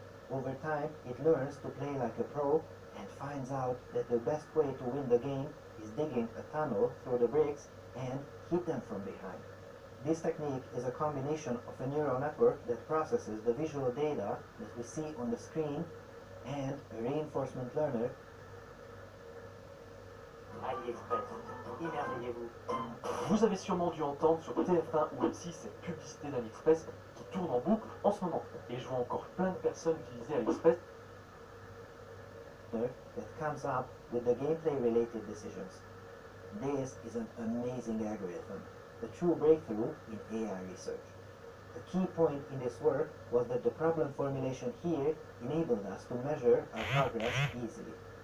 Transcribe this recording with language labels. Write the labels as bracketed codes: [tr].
[en] Over time, it learns to play like a pro and finds out that the best way to win the game is digging a tunnel through the bricks and hit them from behind. This technique is a combination of a neural network that processes the visual data that we see on the screen and a reinforcement learner. [fr] AliExpress, émerveillez-vous. Vous avez sûrement dû entendre sur TF1 ou M6 cette publicité d'AliExpress qui tourne en boucle en ce moment. Et je vois encore plein de personnes utiliser AliExpress. [en] That comes up with the gameplay related decisions. This is an amazing algorithm, the true breakthrough in AI research. The key point in this work was that the problem formulation here enabled us to measure our progress easily.